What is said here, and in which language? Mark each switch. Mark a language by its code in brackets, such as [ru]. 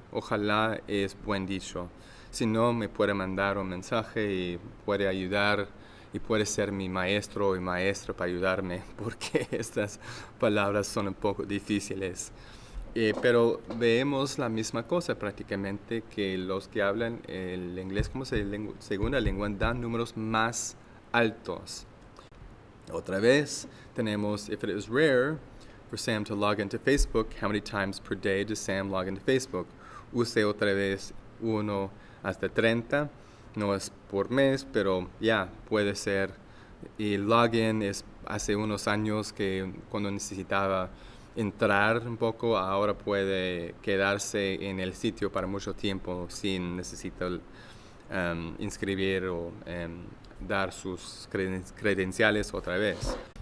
[es] Ojalá es buen dicho. Si no, me puede mandar un mensaje y puede ayudar y puede ser mi maestro y maestra para ayudarme, porque estas palabras son un poco difíciles. Pero vemos la misma cosa prácticamente, que los que hablan el inglés como segunda lengua dan números más altos. Otra vez tenemos [en] if it is rare for Sam to log into Facebook, how many times per day does Sam log into Facebook? [es] Use otra vez 1 hasta 30, no es por mes, pero ya puede ser. Y login es hace unos años que cuando necesitaba entrar un poco, ahora puede quedarse en el sitio para mucho tiempo sin necesitar inscribir o dar sus credenciales otra vez.